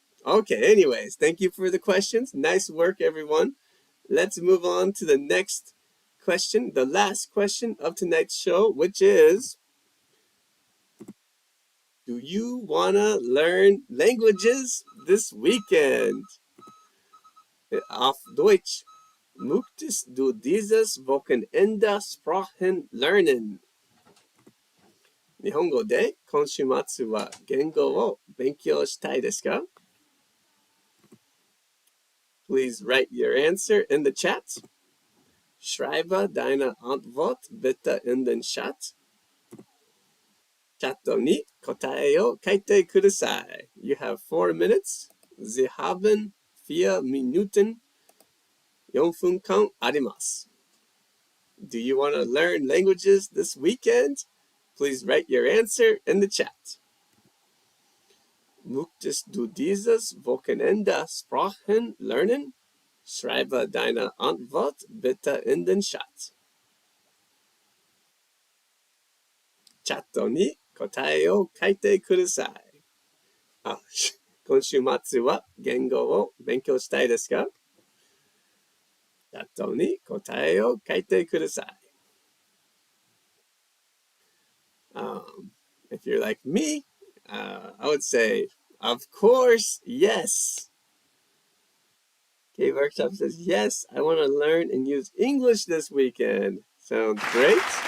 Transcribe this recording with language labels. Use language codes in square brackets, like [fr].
[en] Okay, anyways, thank you for the questions. Nice work, everyone. Let's move on to the next question, the last question of tonight's show, which is, do you want to learn languages this weekend? [de] Auf Deutsch. Möchtest du dieses Wochenende Sprachen lernen? [ja] 日本語で今週末は言語を勉強したいですか? [en] Please write your answer in the chat. [de] Schreibe deine Antwort bitte in den Chat. [ja] チャットに答えを書いてください. [en] You have 4 minutes. [de] Sie haben 4 Minuten. [ja] 4分間あります. [en] Do you want to learn languages this weekend? Please write your answer in the chat. [de] Möchtest du dieses Wochenende Sprachen lernen? Schreibe deine Antwort bitte in den Chat. [ja] チャットに答えを書いてください.今週末は言語を勉強したいですか? チャットに答えを書いてください. [en] If you're like me, I would say, of course, yes. Okay, Workshop says, yes, I want to learn and use English this weekend. Sounds great.